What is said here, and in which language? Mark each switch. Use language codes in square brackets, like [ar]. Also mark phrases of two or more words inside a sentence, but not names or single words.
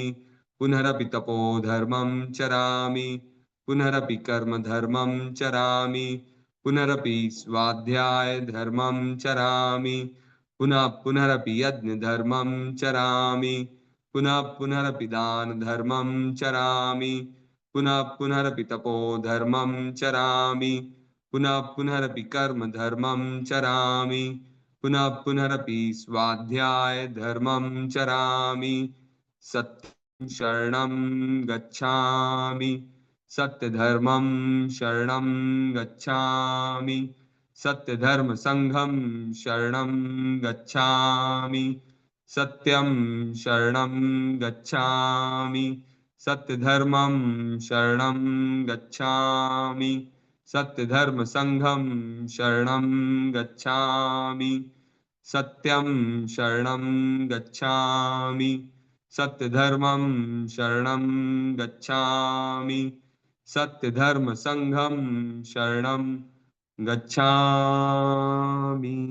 [sa] पुनरपि तपो धर्मं चरामि, पुनरपि कर्म धर्मं चरामि, पुनरपि स्वाध्याय धर्मं चरामि, पुनरपि यज्ञ धर्मं चरामि, पुनरपि दान धर्मं चरामि, पुनरपि तपो धर्मं चरामि, पुनरपि कर्म धर्मं चरामि, पुनरपि स्वाध्याय धर्मं चरामि। सत्यं शरणं गच्छामि, सत्यधर्मं शरणं गच्छामि, सत्यधर्म संघं शरणं गच्छामि, सत्यं शरणं गच्छामि, सत्यधर्मं शरणं गच्छामि, सत्यधर्म संघं शरणं गच्छामि, सत्यं शरणं गच्छामि, सत्यधर्मं शरणं गच्छामि, सत्यधर्म संघं शरणं गच्छामि।